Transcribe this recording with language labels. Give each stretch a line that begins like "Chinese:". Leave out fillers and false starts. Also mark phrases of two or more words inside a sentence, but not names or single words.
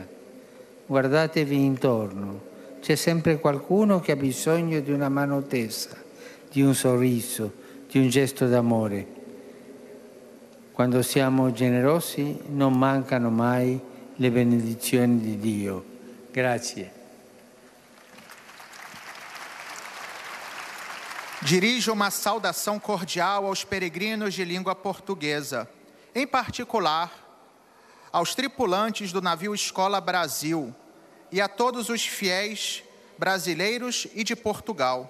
Italian: Guardatevi intorno, c'è sempre qualcuno che ha bisogno di una mano tesa, di un sorriso, di un gesto d'amore. Quando siamo generosi non mancano mai le benedizioni di Dio. Grazie.
Portuguese: Dirijo uma saudação cordial aos peregrinos de língua portuguesa, em particular aos tripulantes do navio Escola Brasil e a todos os fiéis brasileiros e de Portugal.